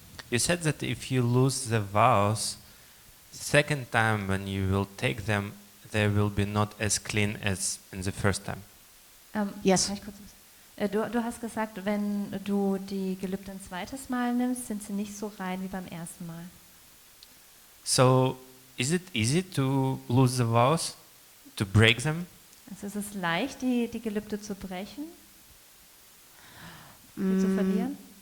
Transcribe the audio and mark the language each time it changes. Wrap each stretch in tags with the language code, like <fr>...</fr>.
<en>You said that if you lose the vows, second time when you will take them, they will be not as clean as in the first time. Yes.</en> <de>Kann ich kurz du hast gesagt, wenn du die Gelübde ein zweites Mal nimmst, sind sie nicht so rein wie beim ersten Mal.</de> <en>So, is it easy to lose the vows, to break them?</en> <de>Also ist es leicht, die Gelübde zu brechen, sie zu verlieren?</de>